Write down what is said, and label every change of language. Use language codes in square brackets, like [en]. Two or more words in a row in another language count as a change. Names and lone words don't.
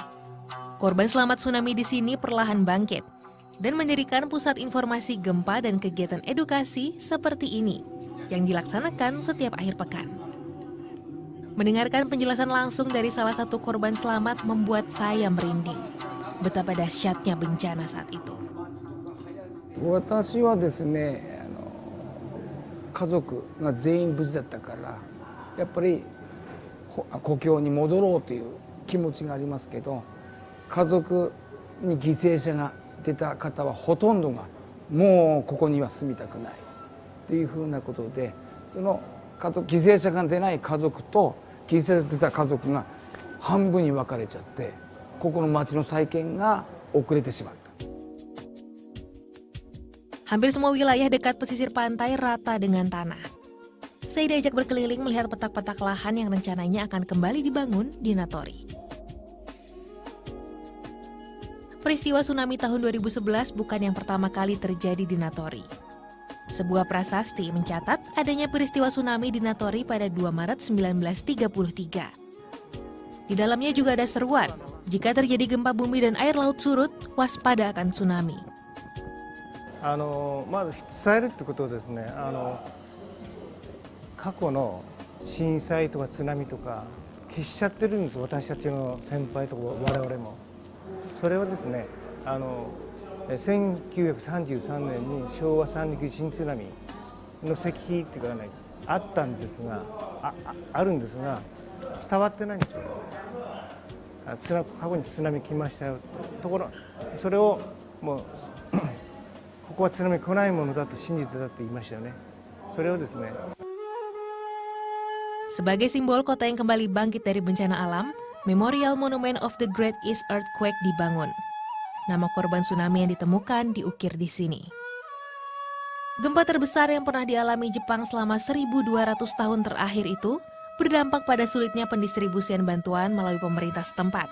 [id] Korban selamat tsunami di sini perlahan bangkit dan mendirikan pusat informasi gempa dan kegiatan edukasi seperti ini yang dilaksanakan setiap akhir pekan. Mendengarkan penjelasan langsung dari salah satu korban selamat membuat saya merinding. Betapa dahsyatnya bencana saat itu. [ja] 私はですね、家族が全員無事だったからやっぱり故郷に戻ろうという気持ちがありますけど、家族に犠牲者が出た方はほとんどがもうここには住みたくないというふうなことで、その犠牲者が出ない家族と犠牲者が出た家族が半分に分かれちゃって、ここの町の再建が遅れてしまった。 [id] Hampir semua wilayah dekat pesisir pantai rata dengan tanah. Saya diajak berkeliling melihat petak-petak lahan yang rencananya akan kembali dibangun di Natori. Peristiwa tsunami tahun 2011 bukan yang pertama kali terjadi di Natori. Sebuah prasasti mencatat adanya peristiwa tsunami di Natori pada 2 Maret 1933. Di dalamnya juga ada seruan, jika terjadi gempa bumi dan air laut surut, waspada akan tsunami. [ja] まず伝えるってことはですね、過去の震災とか津波とか消しちゃってるんです、私たちの先輩とか我々も。それはですね、 1933年に昭和三陸地震津波の石碑っていうかね、あったんですが、あるんですが、伝わってないんですよ。過去に津波来ましたよところ、それをもうここは津波来ないものだと真実だって言いましたよね。それをですね。 [id] Sebagai simbol kota yang kembali bangkit dari bencana alam, Memorial Monument of the Great East Earthquake dibangun. Nama korban tsunami yang ditemukan diukir di sini. Gempa terbesar yang pernah dialami Jepang selama 1.200 tahun terakhir itu berdampak pada sulitnya pendistribusian bantuan melalui pemerintah setempat.